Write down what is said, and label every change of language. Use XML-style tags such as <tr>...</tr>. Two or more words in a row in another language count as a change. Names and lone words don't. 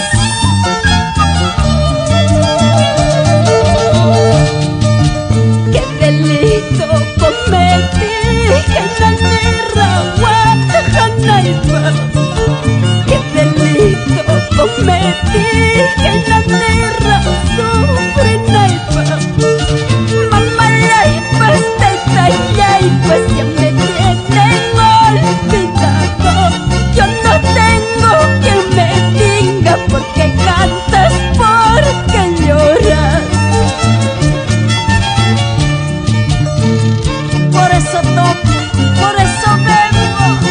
<es>Qué delito cometí en la tierra Guatanaipa. Qué delito cometí en la tierra Sobrenaipa.</es> <qu>Mamayaipas, taitayaipas,</qu> <es>ya me tienen olvidado. Yo no tengo quien me diga por qué cantas, por qué lloras. Por eso toco, por eso bebo.</es>